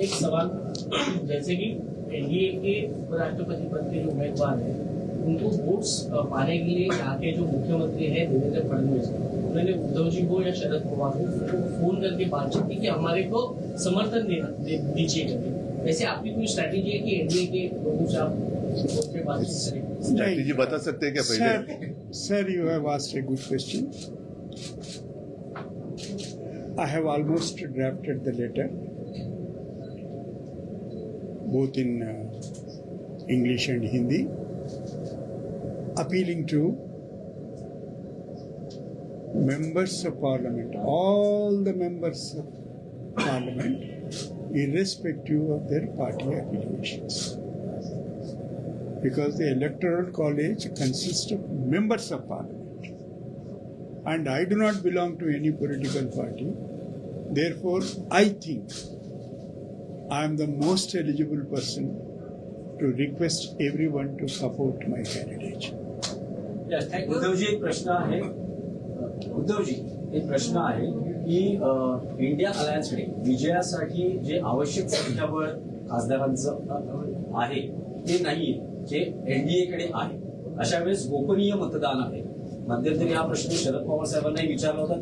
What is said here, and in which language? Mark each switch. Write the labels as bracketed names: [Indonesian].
[Hindi] एक सवाल, जैसे कि एनडीए के उपराष्ट्रपति पद के जो उम्मीदवार हैं उनको वोट्स पाने के लिए यहाँ के जो मुख्यमंत्री हैं देवेंद्र फडणवीस, उन्होंने उद्धव जी को या शरद पवार को फोन करके बातचीत की कि हमारे को समर्थन दीजिए करके. वैसे आपकी कोई स्ट्रैटेजी है कि एनडीए के लोगों से आप फोन पे बातचीत करें? स्ट्रैटेजी बता सकते हैं क्या पहले? [English] Sir, you have asked a good question. I have almost drafted the letter, both in English and Hindi, appealing to members of parliament, all the members of parliament, irrespective of their party affiliations. Because the electoral college consists of members of parliament, and I do not belong to any political party. Therefore, I think I am the most eligible person to request everyone to support my candidature. [Marathi] Uddhavji एक प्रश्न आहे. उद्धवजी एक प्रश्न आहे की India अलायन्सकडे विजयासाठी जे आवश्यक संख्याबळ खासदारांचं आहे ते नाहीये, जे एनडीए कडे आहे. अशा वेळेस गोपनीय मतदान आहे. मध्यंतरी हा प्रश्न शरद पवार साहेबांनाही विचारला होता.